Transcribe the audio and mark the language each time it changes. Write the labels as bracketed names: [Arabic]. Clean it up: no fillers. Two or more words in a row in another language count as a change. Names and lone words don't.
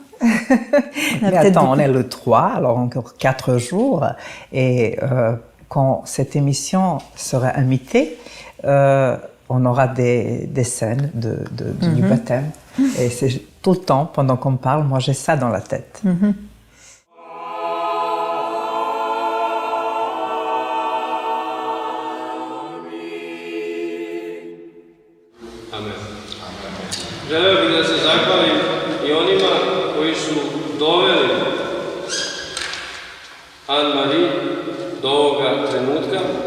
[French] Mais attends, on est le 3, alors encore 4 jours. Et quand cette émission sera imitée, on aura des scènes du baptême. Et c'est tout le temps, pendant qu'on parle, moi j'ai ça dans la tête. Amen. [Serbian] Želeo bih da se zahvalim i onima koji su doveli Anne-Marie do ovoga trenutka.